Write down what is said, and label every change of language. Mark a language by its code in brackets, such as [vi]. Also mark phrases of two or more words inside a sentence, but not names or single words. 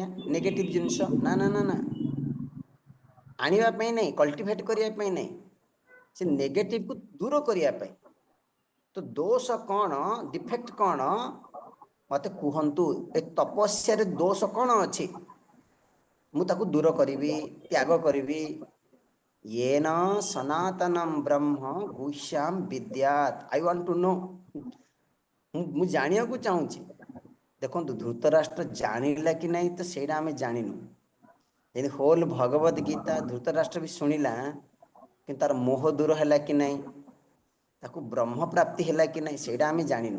[or] ନେଗେଟିଭ୍ ଜିନିଷ ନା ନା ନା ନା, ଆଣିବା ପାଇଁ ନାହିଁ, କଲ୍ଟିଭେଟ୍ କରିବା ପାଇଁ ନାହିଁ, ସେ ନେଗେଟିଭକୁ ଦୂର କରିବା ପାଇଁ। ତ ଦୋଷ କ'ଣ, ଡିଫେକ୍ଟ କ'ଣ, ମୋତେ କୁହନ୍ତୁ। ଏ ତପସ୍ୟାରେ ଦୋଷ କ'ଣ ଅଛି? ମୁଁ ତାକୁ ଦୂର କରିବି, ତ୍ୟାଗ କରିବି। [sa] येन सनातनम ब्रह्म गुह्याम विद्यात। [en] I want to know. [or] ମୁଁ ଜାଣିବାକୁ ଚାହୁଁଛି। ଦେଖନ୍ତୁ, ଧୃତରାଷ୍ଟ୍ର ଜାଣିଲା କି ନାହିଁ ତ ସେଇଟା ଆମେ ଜାଣିନୁ। ଯେମିତି ହୋଲ୍ ଭଗବତ ଗୀତା ଧୃତରାଷ୍ଟ୍ର ବି ଶୁଣିଲା, କିନ୍ତୁ ତାର ମୋହ ଦୂର ହେଲା କି ନାହିଁ, ତାକୁ ବ୍ରହ୍ମ ପ୍ରାପ୍ତି ହେଲା କି ନାହିଁ, ସେଇଟା ଆମେ ଜାଣିନୁ।